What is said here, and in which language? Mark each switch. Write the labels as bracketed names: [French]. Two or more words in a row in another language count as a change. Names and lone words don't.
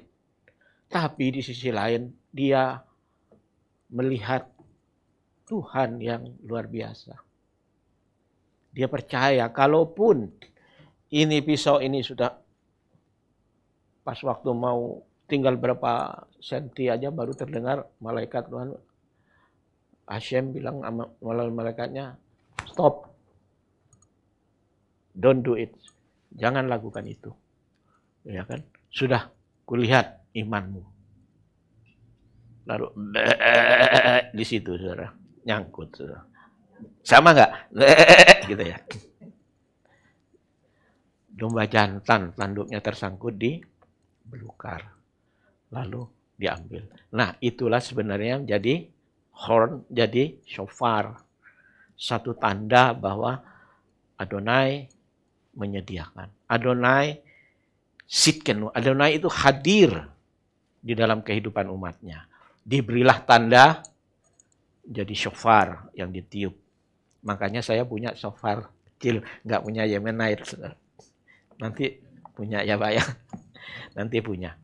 [Indonesian] Tapi di sisi lain dia melihat Tuhan yang luar biasa. Dia percaya kalaupun ini pisau ini sudah pas waktu mau tinggal berapa senti aja baru terdengar malaikat Tuhan. Hashem bilang melalui malaikatnya, stop. [English] Don't do it. [Indonesian] Jangan lakukan itu. Ya kan? Sudah kulihat imanmu. Lalu di situ saudara, nyangkut saudara. Sama enggak? Gitu ya. Domba jantan tanduknya tersangkut di belukar. Lalu diambil. Nah, itulah sebenarnya jadi horn, jadi shofar. Satu tanda bahwa Adonai menyediakan. Adonai sitkenu. Adonai itu hadir di dalam kehidupan umatnya. Diberilah tanda jadi shofar yang ditiup. Makanya saya punya shofar kecil, nggak punya Yemenite. Nanti punya ya Pak ya. Nanti punya.